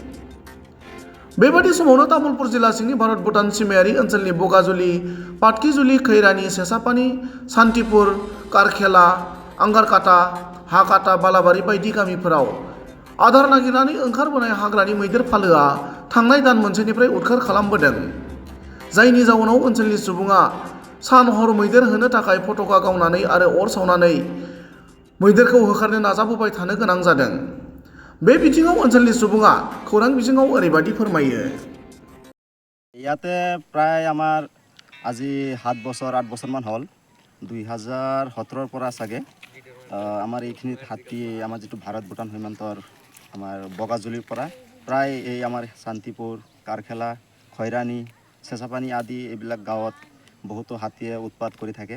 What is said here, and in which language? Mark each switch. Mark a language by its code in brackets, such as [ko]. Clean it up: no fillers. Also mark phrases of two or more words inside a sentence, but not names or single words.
[brx] बेबादि समावनो तामुलपुर जिल्ला सिंनि भारत भूटान सीमायारि ओनसोलनि बगाजुलि, पाटकिजुलि, खैरानि, सेसापानी, सान्तिपुर, कारखेला, आंगारकाटा, हाकाटा, बालाबारि बायदि गामिफोराव आदार नागिरनानै ओंखारबोनाय हाग्रानि मैदेर फालोआ थांनाय दान मोनसेनिफ्राय उदखार खालामबोदों। जायनि जाउनाव ओनसोलनि सुबुङा सान हर मैदेर होनो थाखाय फटका गावनानै आरो अर सावनानै मैदेरखौ होखारनो नाजाबोबाय थानो गोनां जादों। बे बिथिङाव ओनसोलनि सुबुङा खौरां बिजोङाव ओरैबायदि फोरमायो। [as] ইয়াতে প্ৰায় আমাৰ আজি 7 বছৰ 8 বছৰমান হ'ল। 2017 পৰা চাগে আমাৰ এইখিনিত হাতী আমাৰ যিটো ভাৰত ভূটান সীমান্তৰ আমাৰ বগাজুলিৰ পৰা প্ৰায় এই আমাৰ শান্তিপুৰ, কাৰখেলা, খৈৰানি, চেঁচাপানী আদি এইবিলাক গাঁৱত বহুতো হাতীয়ে উৎপাত কৰি থাকে।